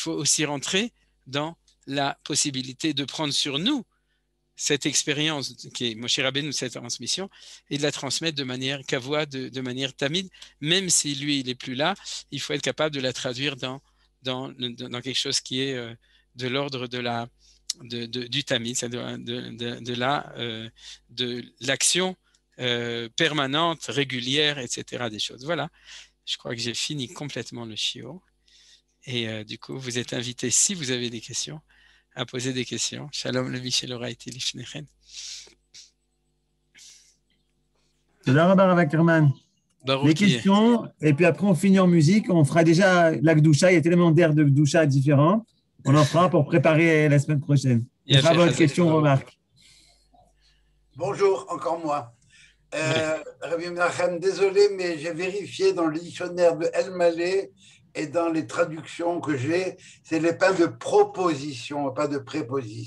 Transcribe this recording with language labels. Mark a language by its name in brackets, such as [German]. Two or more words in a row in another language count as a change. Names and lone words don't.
[French] faut aussi rentrer dans la possibilité de prendre sur nous cette expérience qui est Moshe Rabbeinu, cette transmission, et de la transmettre de manière kavua, de manière tamide, même si lui, il n'est plus là, il faut être capable de la traduire dans quelque chose qui est de l'ordre du tamid, c'est-à-dire de l'action permanente, régulière, etc. des choses. Voilà, je crois que j'ai fini complètement le shiur. Et du coup, vous êtes invités, si vous avez des questions, à poser des questions. Shalom le Michel Oraïti Lifnechen. [Hebrew] תודה רבה, Rav Ackerman. [French] Les questions, et puis après on finit en musique. On fera déjà la Gdoucha. Il y a tellement d'air de Gdoucha différents. On en fera pour préparer la semaine prochaine. On fera votre question, remarque. Bonjour, encore moi. Rabbi Menachem, désolé, mais j'ai vérifié dans le dictionnaire de El Malé et dans les traductions que j'ai, c'est les pains de proposition, pas de préposition.